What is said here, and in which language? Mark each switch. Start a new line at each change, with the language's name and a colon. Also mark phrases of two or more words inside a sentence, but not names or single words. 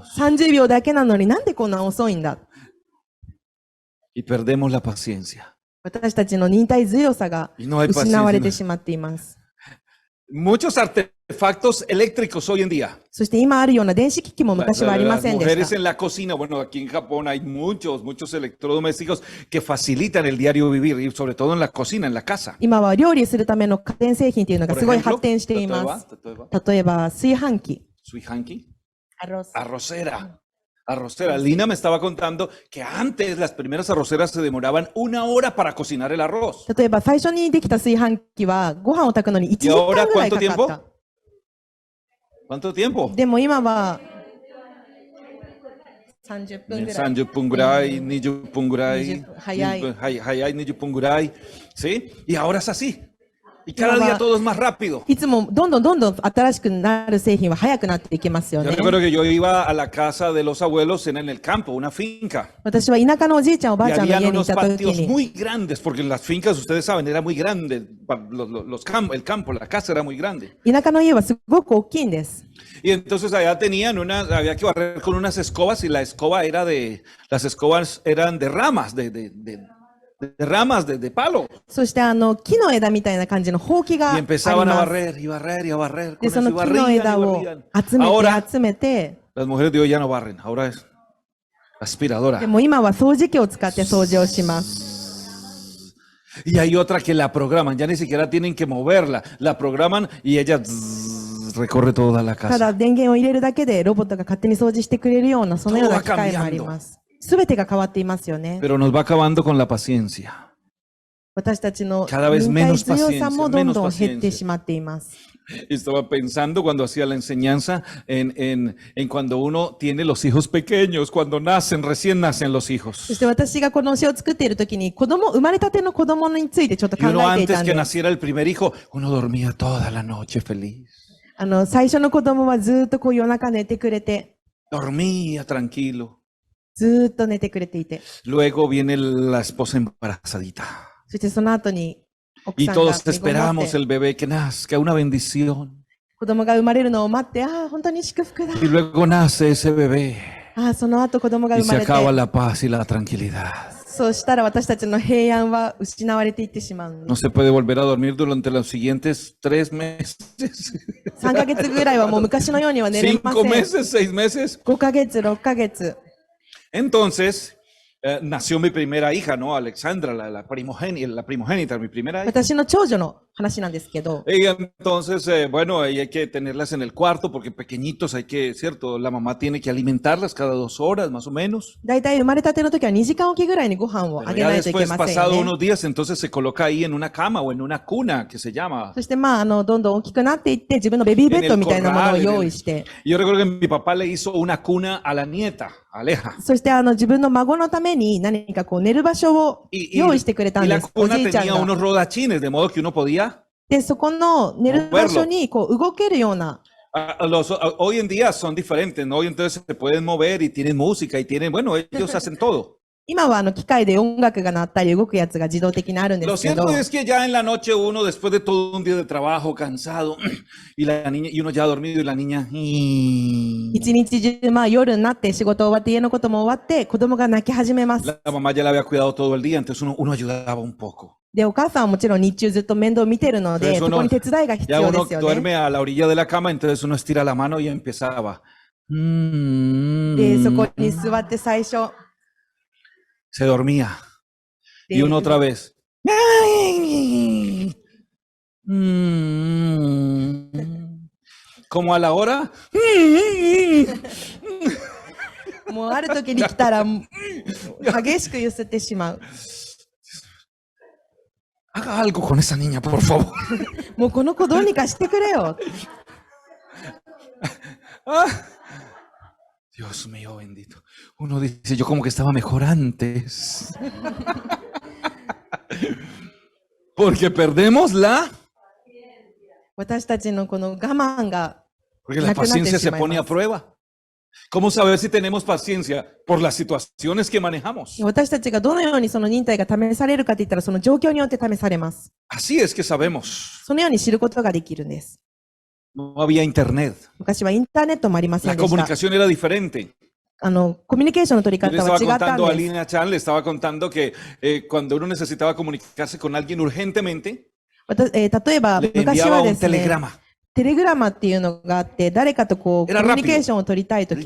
Japanese: 30 秒だけなのになんでこんな遅いんだ。
Spanish: y perdemos la paciencia.
Japanese: 私たちの忍耐強さが
Spanish: Y no hay
Japanese: 失われて
Spanish: paciencia.
Japanese: しまっています。
Spanish: Muchos artefactos eléctricos hoy en día.
Japanese: そして今あるような電子機器も昔はありま
Spanish: Las
Japanese: せんで
Spanish: mujeres
Japanese: した。
Spanish: en la cocina, bueno, aquí en Japón hay muchos electrodomésticos que facilitan el diario vivir y sobre todo en la cocina, en la casa.
Japanese: 今は料理するための家電製品というのが
Spanish: Por
Japanese: すごい
Spanish: ejemplo,
Japanese: 発展しています。例えば例えば炊飯器。 Suihanki, アロス
Spanish: arrocera. Arrocera. Lina me estaba contando que antes las primeras arroceras se demoraban 1 hora para cocinar el arroz.
Japanese: 例えば最初にできた炊飯器はご飯を炊くのに1時間ぐらいかかった。
Spanish: ¿Cuánto tiempo?
Japanese: でも今は 30分ぐらい。 30分ぐらい、20分ぐらい、早い。早い20分ぐらい,
Spanish: ¿sí? Y ahora es así. Y cada día todo es más rápido.
Japanese: いつもどんどん新しくなる製品は早くなっていきますよ
Spanish: Yo
Japanese: ね。
Spanish: recuerdo que yo iba a la casa de los abuelos en el campo, una finca.
Japanese: 私は田舎のおじいちゃんおばあ
Spanish: Y
Japanese: ちゃんの
Spanish: había
Japanese: 家にい
Spanish: unos
Japanese: た時
Spanish: patios
Japanese: に、
Spanish: muy grandes, porque las fincas, ustedes saben, era muy grande. El campo, la casa era muy grande.
Japanese: 田舎の家はすごく大きいんです。
Spanish: Y entonces allá tenían había que barrer con unas escobas y las escobas eran de ramas, de ramas, de palo.
Japanese: そして木の枝みたいな感じのほうきがあ
Spanish: Y
Japanese: り
Spanish: empezaban a
Japanese: ます。
Spanish: barrer y barrer y a barrer.
Japanese: で、
Spanish: Con
Japanese: そ
Spanish: eso,
Japanese: の
Spanish: y
Japanese: 木の
Spanish: barrían y
Japanese: 枝を
Spanish: barrían.
Japanese: 集め
Spanish: Ahora
Japanese: て集めて、
Spanish: las mujeres de hoy ya no barren, ahora es
Japanese: で
Spanish: aspiradora.
Japanese: も今は掃除機を使って掃除をします。
Spanish: Y hay otra que la programan, ya ni siquiera tienen que moverla, la programan y ella recorre toda la
Japanese: た
Spanish: casa.
Japanese: だ電源を入れるだけでロボットが勝手に掃除してくれるような、そのような機械もあります。すべてが変わっていますよね。
Spanish: Pero nos va acabando con la paciencia.
Japanese: 私たちの
Spanish: cada vez
Japanese: 忍耐
Spanish: menos
Japanese: 強さもどんどん
Spanish: paciencia,
Japanese: 減ってしまっています。
Spanish: Y estaba pensando cuando hacía la enseñanza en cuando uno tiene los hijos pequeños, cuando recién nacen los
Japanese: そ
Spanish: hijos.
Japanese: して私がこの教えを作っているときに、生まれたての子供についてちょっと
Spanish: Y
Japanese: 考
Spanish: uno
Japanese: えてい
Spanish: antes
Japanese: たん
Spanish: que
Japanese: です。
Spanish: naciera el primer hijo, uno dormía toda la noche feliz.
Japanese: 最初の子供はずっとこう夜中寝てくれて、
Spanish: Dormía tranquilo.
Japanese: ずっと寝てくれていて、
Spanish: Luego viene la esposa embarazadita.
Japanese: そしてその後に奥
Spanish: Y
Japanese: さんが
Spanish: todos
Japanese: 身ごもっ
Spanish: esperamos
Japanese: て
Spanish: el bebé que nazca, una bendición.
Japanese: 子供が生まれるのを待って、ああ、本当に祝福だ。
Spanish: Y luego nace ese bebé
Japanese: ああ、その後子供が
Spanish: y
Japanese: 生ま
Spanish: se
Japanese: れて、
Spanish: acaba la paz y la tranquilidad.
Japanese: そうしたら私たちの平安は失われていってしまうんで
Spanish: No
Japanese: す。
Spanish: se puede volver a dormir durante los siguientes 3 meses,
Japanese: 3 ヶ月ぐらいはもう昔のようには寝れませ
Spanish: 5
Japanese: ん。
Spanish: meses, 6 meses.
Japanese: 5 ヶ月、6ヶ月。
Spanish: Entonces, nació mi primera hija, ¿no? Alexandra, la primogénita, mi primera hija.
Japanese: 私の長女の話なんですけど、
Spanish: Y entonces, bueno, ahí hay que tenerlas en el cuarto porque pequeñitos hay que, ¿cierto? La mamá tiene que alimentarlas cada 2 horas, más o menos.
Japanese: だいたい生まれたての時は2時間おきぐらいにご飯をあ
Spanish: Pero
Japanese: げ
Spanish: ya
Japanese: ないといけ
Spanish: después,
Japanese: ません
Spanish: pasado
Japanese: よね。
Spanish: unos días, entonces se coloca ahí en una cama o en una cuna que se llama.
Japanese: そしてまあ、どんどん大きくなっていって自分のベビーベッドみたいなものを用意して、
Spanish: Y yo recuerdo que mi papá le hizo una cuna a la nieta, Aleja.
Japanese: そして自分の孫のために何かこう寝る場所を
Spanish: Y
Japanese: 用意してくれた
Spanish: y
Japanese: ん
Spanish: la
Japanese: です。お
Spanish: cuna
Japanese: じいちゃん
Spanish: tenía
Japanese: が。
Spanish: unos rodachines, de modo que uno podía.
Japanese: で、そこの寝る場所にこう動けるような、
Spanish: Hoy en día son diferentes, ¿no? Hoy entonces se pueden mover y tienen música y tienen, bueno, ellos hacen todo.
Japanese: 今は機械で音楽が鳴ったり動くやつが自動的にあるんで
Spanish: Lo
Japanese: すけど、
Spanish: cierto es que ya en la noche uno, después de todo un día de trabajo, cansado, y la niña, y uno ya dormido y la niña.
Japanese: 一日中まあ夜になって仕事終わって家のことも終わって子供が泣き始めます。
Spanish: La mamá ya la había cuidado todo el día, entonces uno ayudaba un poco.
Japanese: で、お母さんはもちろん日中ずっと面倒見てるので、
Spanish: Entonces
Japanese: そこに手伝いが必
Spanish: Ya
Japanese: 要で
Spanish: uno
Japanese: すよね。
Spanish: duerme a la orilla de la cama, entonces uno estira la mano y empezaba.
Japanese: で、そこに座って最初、
Spanish: Se dormía.
Japanese: で
Spanish: Y uno otra vez. Como a la hora.
Japanese: もうある時に来たら、激しく揺すってしまう。
Spanish: Haga algo con esa niña, por favor.
Japanese: もうこの子どうにかしてくれよ。
Spanish: Dios mío bendito. Uno dice, yo como que estaba mejor antes. Porque perdemos la...
Japanese: 私たちのこの我慢が
Spanish: Porque la
Japanese: なくなって
Spanish: paciencia
Japanese: し
Spanish: se
Japanese: まい
Spanish: pone
Japanese: ま
Spanish: a
Japanese: す。
Spanish: prueba. ¿Cómo saber si tenemos paciencia? Por las situaciones que manejamos.
Japanese: 私たちがどのようにその忍耐が試されるかといったら、その状況によって試されます。
Spanish: Así es que sabemos.
Japanese: そのように知ることができるんです。
Spanish: No había internet.
Japanese: 昔はインターネットもありませ
Spanish: La
Japanese: んでした。
Spanish: comunicación era diferente.
Japanese: コミュニケーションの取り
Spanish: Yo le
Japanese: 方は
Spanish: estaba
Japanese: 違ったん
Spanish: contando a
Japanese: です。
Spanish: Lina Chan, le estaba contando que cuando uno necesitaba comunicarse con alguien urgentemente,
Japanese: 例えば、
Spanish: le
Japanese: 昔
Spanish: enviaba
Japanese: は
Spanish: un
Japanese: ですね、
Spanish: telegrama.
Japanese: テレグラマっていうのがあって、誰かとこう、コ
Spanish: Era
Japanese: ミュニケーションを取りたいと